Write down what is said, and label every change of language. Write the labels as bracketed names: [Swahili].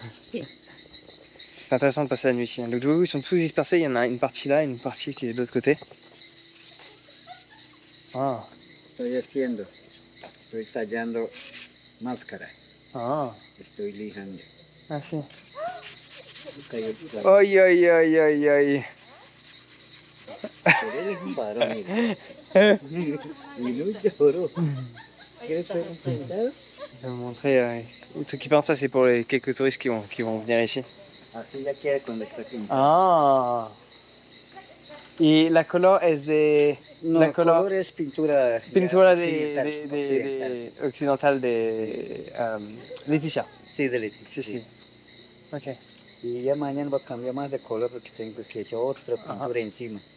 [French] C'est intéressant de passer la nuit ici. Les doudous ils sont tous dispersés, il y en a une partie là et une partie qui est de l'autre côté. Ah. [Spanish] Estoy tallando máscara. Ah. Estoy lijando. Ah, sí. Ay, ay, ay, ay, ay. Pero él es un varón, mira. Y no lloró. ¿Quieres ver un pintado? [French] Je vais vous montrer. Les trucs qui partent, ça c'est pour les quelques touristes qui vont venir ici. [Spanish] Así ya queda cuando está pintado. Ah. Y la color es de... No, la el color es pintura, pintura occidental. occidental de Leticia. Sí, de Leticia. Sí, sí. Ok. Y ya mañana va a cambiar más de color porque tengo que echar otra pintura encima.